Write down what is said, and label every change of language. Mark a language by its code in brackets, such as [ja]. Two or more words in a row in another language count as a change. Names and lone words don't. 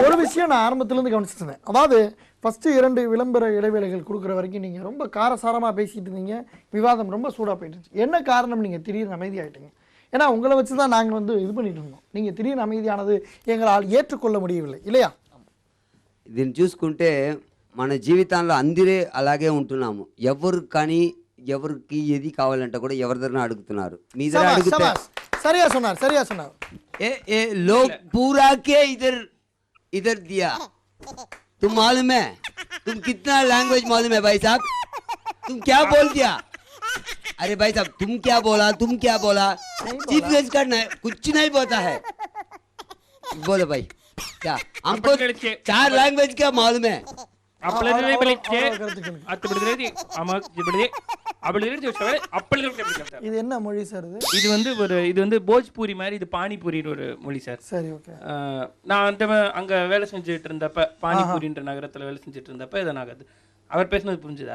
[ta] ஒரு விஷயம் நான் ஆரம்பத்துலேருந்து கவனிச்சுட்டு இருந்தேன். அதாவது ஃபஸ்ட்டு 2 விளம்பர இடைவேளைகள் கொடுக்குற வரைக்கும் நீங்கள் ரொம்ப காரசாரமாக பேசிட்டு இருந்தீங்க, விவாதம் ரொம்ப சூடாக போயிட்டு இருந்துச்சு. என்ன காரணம்? நீங்கள் திடீர்னு அமைதியாகிட்டீங்க. ஏன்னா உங்களை வச்சு தான் நாங்கள் வந்து இது பண்ணிட்டு இருந்தோம். நீங்கள் திடீர்னு அமைதியானது எங்களால் ஏற்றுக்கொள்ள முடியவில்லை இல்லையா? [te] దీన్ని చూసుకుంటే మన జీవితాల్లో అందరే అలాగే ఉంటున్నాము. ఎవరు కానీ ఎవరికి ఏది కావాలంటే కూడా ఎవరిదైనా అడుగుతున్నారు. మీ దగ్గర అడిగితే [ta] சரியா சொன்னார், சரியா சொன்னார். [hi] ए ए लोग पूरा के इधर दिया. तुम मालूम है तुम कितना लैंग्वेज मालूम है भाई साहब? तुम क्या बोल दिया? अरे भाई साहब तुम क्या बोला, तुम क्या बोला? [en] chief guest [hi] का कुछ नहीं बोलता है. बोलो भाई क्या हमको 4 लैंग्वेज क्या मालूम है? [ta] இது என்ன மொழி சார்? இது வந்து போஜ்பூரி மாதிரி, இது பானிபூரின்னு ஒரு மொழி சார். சரி, ஓகே. நான் அங்க வேலை செஞ்சுட்டு இருந்தப்ப, பானிபூரின்ற நகரத்துல வேலை செஞ்சுட்டு இருந்தப்ப இதை நாங்க அவர் பேசுனது புரிஞ்சுதா?